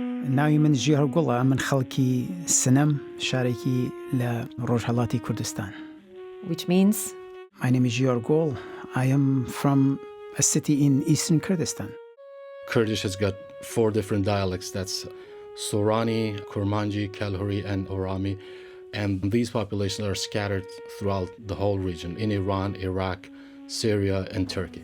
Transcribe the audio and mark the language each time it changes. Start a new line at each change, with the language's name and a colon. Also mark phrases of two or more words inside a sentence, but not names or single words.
Central Kurdish: ناوی من جیهر گوڵە من خەڵکی سنەم شارێکی لە ڕۆژهەڵاتی کوردستان.
English: Which means? My name is Jihar Gol. I am from a city in eastern Kurdistan. Kurdish has got 4 different dialects. That's Sorani, Kurmanji, Kalhuri, and Orami. And these populations are scattered throughout the whole region, in Iran, Iraq, Syria, and Turkey.